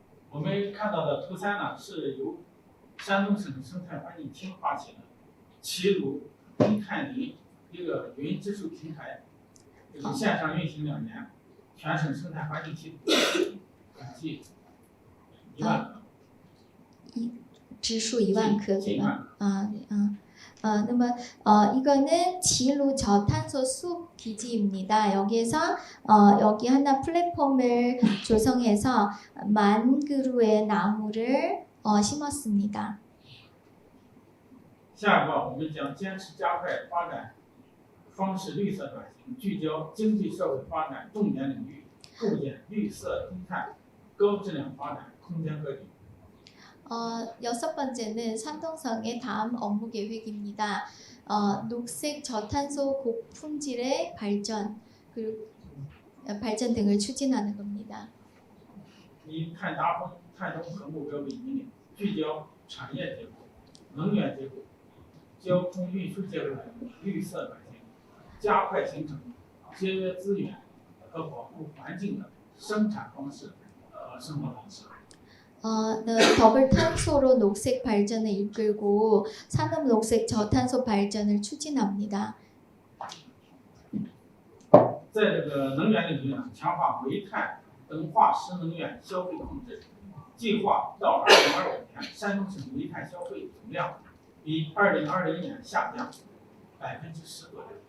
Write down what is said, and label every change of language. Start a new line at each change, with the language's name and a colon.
Chinese: 我们看到的图3呢，是由山东省生态环境厅发起的齐鲁低碳林一个云知识平台，这个线上运行2年，全省生态环境系统总计1万颗，指数1万颗，对吧？
Korean: 那么이거는 지루 저탄소 숲 기지입니다. 여기에서 여기 하나 플랫폼을 조성해서 10,000그루의 나무를 심었습니다.
Chinese: 下一个，我们将坚持加快发展方式绿色转型，聚焦经济社会发展重点领域，构建绿色低碳高质量发展空间格局。
Korean: 여섯 번째는 산동성의 다음 업무 계획입니다. 녹색 저탄소 고품질의 발전 그리고 발전 등을 추진하는 겁니다.
Chinese: 以碳达峰、碳中和目标为引领，聚焦产业结构、能源结构、交通运输结构的绿色转型，加快形成节约资源和保护环境的生产方式和生活方式。
Korean: 더블 탄소로 녹색 발전을 이끌고 산업 녹색 저탄소 발전을 추진합니다.
Chinese: 在这个能源领域呢，强化煤炭等化石能源消费控制，计划到2025年，山东省煤炭消费总量比2020年下降10%左右。